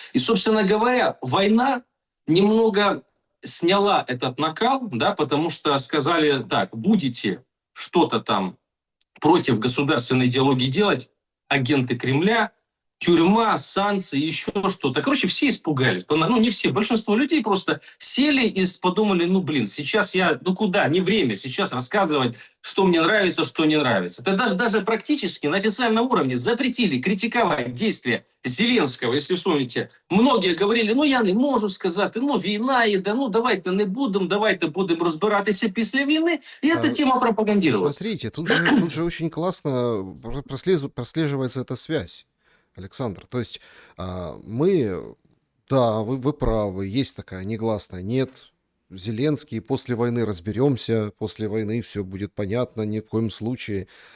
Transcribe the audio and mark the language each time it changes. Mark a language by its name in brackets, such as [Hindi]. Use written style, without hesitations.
[Russian] И, собственно говоря, война немного сняла этот накал, да, потому что сказали, так, будете что-то там против государственной идеологии делать, агенты Кремля, тюрьма, санкции, еще что-то. Короче, все испугались. Ну, не все, большинство людей просто сели и подумали, ну, блин, сейчас я, ну, куда, не время сейчас рассказывать, что мне нравится, что не нравится. Это даже практически на официальном уровне запретили критиковать действия Зеленского, если вспомните. Многие говорили, [Ukrainian] ну, я не можу сказати, ну, війна іде, ну, давайте не давайте будемо розбиратися після війни. [Russian] И эта А, тема пропагандировалась. Смотрите, тут же очень классно прослеживается эта связь, Александр. То есть мы, да, вы правы, есть такая негласная, нет, Зеленский, после войны разберемся, после войны все будет понятно, ни в коем случае.